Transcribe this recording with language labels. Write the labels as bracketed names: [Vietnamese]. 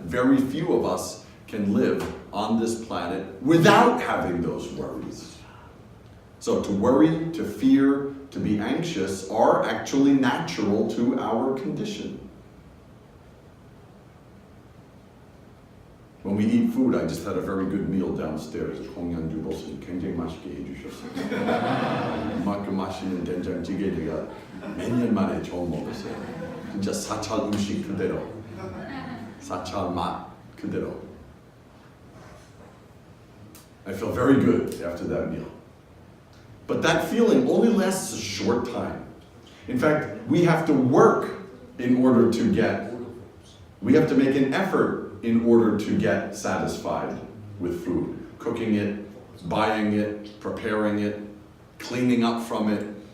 [English] Very few of us can live on this planet without having those worries. So to worry, to fear, to be anxious are actually natural to our condition. When we eat food, I just had a very good meal downstairs. [Korean] 공양주 보스님 굉장히 맛있게 해주셨어요. 이만큼 맛있는 된장찌개 제가 몇 년 만에 처음 먹었어요. 진짜 사찰 음식 그대로, 사찰 맛 그대로. [English] I feel very good after that meal. But that feeling only lasts a short time. In fact, we have to work in order to get, we have to make an effort in order to get satisfied with food. Cooking it, buying it, preparing it, cleaning up from it.